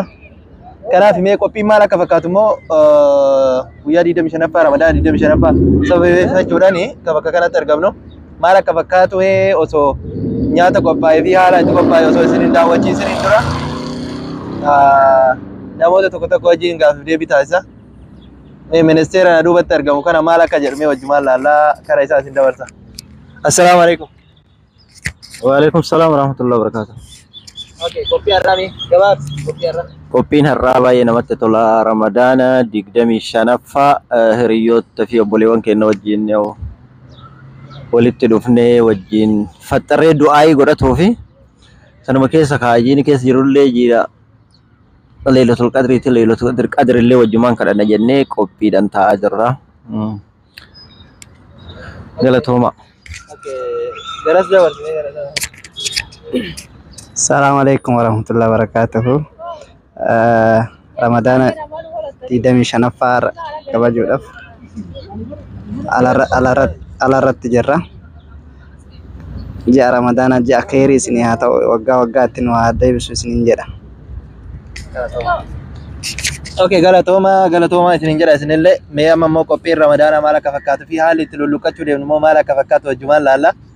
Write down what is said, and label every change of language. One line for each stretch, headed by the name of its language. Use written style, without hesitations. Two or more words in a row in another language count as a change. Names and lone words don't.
Oromo: Kanaaf mee qophiin maal akka fakkaatu immoo guyyaa 25ffaa Ramadaana 25ffaa sababeeffachuudhaan bakka kanatti argamnu maal akka fakkaatu osoo nyaata qophaa'ee fi haala itti qophaa'e osoo isin daawwachiisin dura namoota tokko tokko wajjin gaaffii deebii taasisa. Ministeera na duubatti argamu kana maal akka jedhamee wajjumaan laallaa karaa isaa isin dabarsa.
Arabic: السلام عليكم. وعليكم السلام ورحمة الله وبركاته.
Oromo: Okay, kopi harami, gabaabs kopi harami. Qophiin har'aa baay'ee namatti tola. Ramadaana 25ffaa hiriyoota fi obboleewwan keenya wajjin walitti dhufnee wajjin faxxaree du'aayii godhatuu fi sanuma keessa kaayyiin keessa jirullee jira Laylatul Qadriitti Laylatul Qadrillee wajjumaan kadhanna jennee qophiidhaan taa'aa jirra. Galatooma. Okay, garas dabarsine garas.
Arabic: السلام عليكم ورحمة الله وبركاته.
Oromo: Ramadana 25ffaa kabajuudhaaf alaarratti jirra. Ji'a Ramadaana ji'a khairii isinii haa ta'u waggaa waggaatti nu haa deebisu isiniin jedha. Okay, galatooma isiniin jedha isinillee mee amma immoo qophiin Ramadaana maal akka fakkaatu fi haalli itti lulluqqachuu deemnu immoo maal akka fakkaatu wajjumaan laalla.